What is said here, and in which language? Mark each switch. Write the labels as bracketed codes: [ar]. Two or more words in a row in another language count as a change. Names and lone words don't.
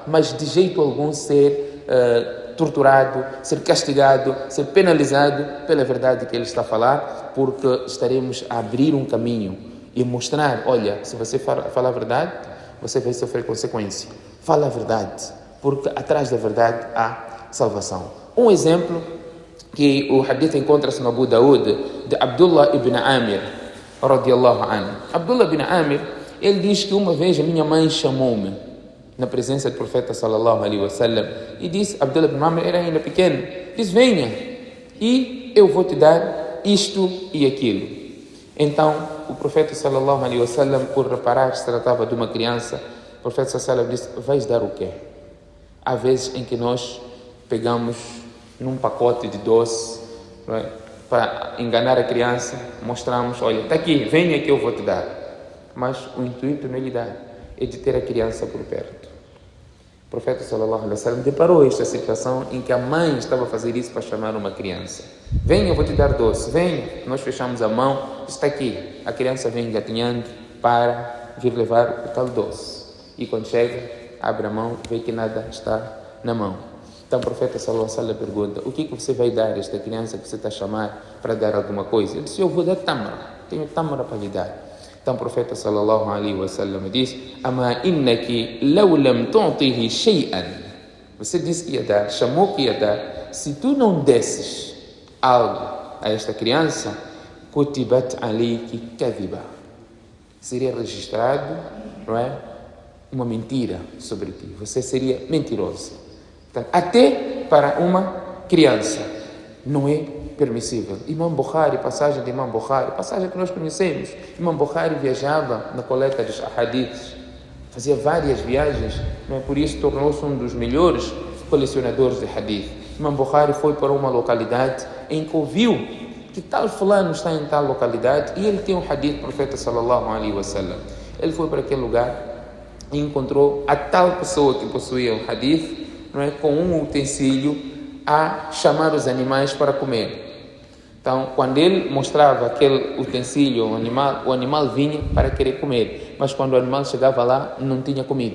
[pt] Mas de jeito algum ser torturado, ser castigado, ser penalizado pela verdade que ele está a falar, porque estaremos a abrir um caminho e mostrar: olha, se você falar a verdade, você vai sofrer consequência. Fala a verdade, porque atrás da verdade há salvação. Um exemplo que o hadith encontra-se no Abu Daud, de Abdullah ibn Amir, [ar] رضي الله عنه. [pt] Abdullah ibn Amir, ele diz que uma vez a minha mãe chamou-me na presença do profeta [ar] صلى الله عليه وسلم [pt] e disse: Abdullah ibn Amir era ainda pequeno, diz: venha e eu vou te dar isto e aquilo. Então o profeta [ar] صلى الله عليه وسلم, [pt] por reparar que se tratava de uma criança, o profeta [ar] صلى الله عليه وسلم [pt] disse: vais dar o quê? Há vezes em que nós pegamos num pacote de doce, não é? Para enganar a criança, mostramos: olha, está aqui, venha que eu vou te dar. Mas o intuito não é lhe dar, é de ter a criança por perto. O profeta [ar] صلى الله عليه وسلم [pt] deparou esta situação em que a mãe estava a fazer isso para chamar uma criança. Venha, eu vou te dar doce, venha. Nós fechamos a mão, está aqui. A criança vem engatinhando para vir levar o tal doce. E quando chega, abre a mão, vê que nada está na mão. Então o profeta [ar] صلى الله عليه وسلم [pt] pergunta: o que você vai dar a esta criança que você está a chamar para dar alguma coisa? Ele disse: eu vou dar tamra, tenho tamra para lhe dar. Então o profeta [ar] صلى الله عليه وسلم diz: "أما إنك لو لم تعطيه شيئا." [pt] Você disse que ia dar, chamou que ia dar. Se tu não desses algo a esta criança, [ar] كتبت عليك كذبة. [pt] Seria registrado, não é? Uma mentira sobre ti. Você seria mentiroso. Então, até para uma criança não é permissível. Imam Bukhari, passagem de Imam Bukhari, passagem que nós conhecemos. Imam Bukhari viajava na coleta dos hadiths, fazia várias viagens, não é? Por isso tornou-se um dos melhores colecionadores de hadith. Imam Bukhari foi para uma localidade em que ouviu que tal fulano está em tal localidade e ele tem um hadith do profeta [ar] صلى الله عليه وسلم. [pt] Ele foi para aquele lugar e encontrou a tal pessoa que possuía o hadith, não é? Com um utensílio a chamar os animais para comer. Então, quando ele mostrava aquele utensílio ao animal, o animal vinha para querer comer, mas quando o animal chegava lá, não tinha comida.